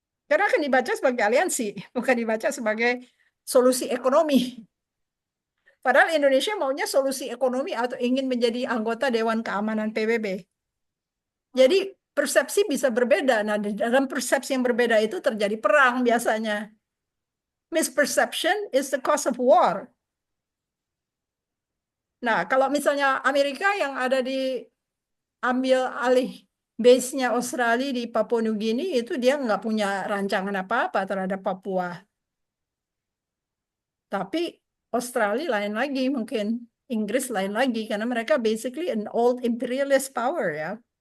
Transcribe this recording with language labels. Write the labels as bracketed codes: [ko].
[id] Karena akan dibaca sebagai aliansi, bukan dibaca sebagai solusi ekonomi. Padahal Indonesia maunya solusi ekonomi atau ingin menjadi anggota Dewan Keamanan PBB. Jadi persepsi bisa berbeda. Nah, dalam persepsi yang berbeda itu terjadi perang biasanya. [en] Misperception is the cause of war. [id] Nah, kalau misalnya Amerika yang ada di ambil alih base-nya Australia di Papua Nugini, itu dia nggak punya rancangan apa-apa terhadap Papua. Tapi Australia lain lagi mungkin. Inggris lain lagi, karena mereka [en] basically an old imperialist power [id] ya.